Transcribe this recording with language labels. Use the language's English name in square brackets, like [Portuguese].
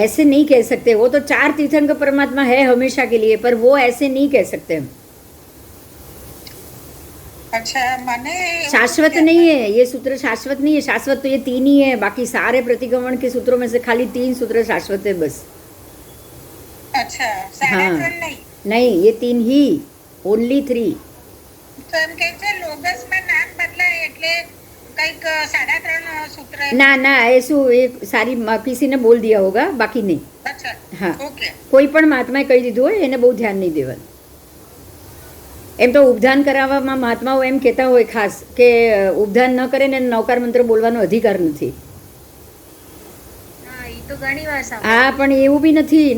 [Hindi] ऐसे नहीं कह सकते, वो तो 4 तीर्थंकर परमात्मा है हमेशा के लिए, पर वो ऐसे नहीं कह सकते हम। [Gujarati] अच्छा મને એવું [Hindi] शाश्वत [Gujarati] છે. [Hindi] नहीं है ये सूत्र, शाश्वत नहीं है। शाश्वत तो ये 3 ही है, बाकी सारे प्रतिगमन के सूत्रों में से खाली 3 सूत्र शाश्वत है बस। [Gujarati] अच्छा સાડા [Hindi] हाँ, [Gujarati] ત્રણ નહીં [Hindi] नहीं, ये 3 ही, ओनली 3। [Gujarati] તો એમ કે છે લોગસમાં નામ બદલાય એટલે કંઈક સાડા ત્રણ સૂત્ર [Hindi] ना ना, ऐसू एक सारी किसी ने बोल दिया होगा, बाकी नहीं। [Gujarati] અચ્છા હા. ઓકે કોઈ પણ મહાત્માએ કહી દીધું હોય એને બહુ ધ્યાન નહીં દેવાનું। એમ તો ઉપધાન કરાવવામાં મહાત્માઓ એમ કહેતા હોય ખાસ કે ઉપધાન ન કરે ને નવકાર મંત્ર બોલવાનો અધિકાર નથી। હા એ તો તો ઘણી વાર સાંભળ્યું. હા પણ એવું બી નથી.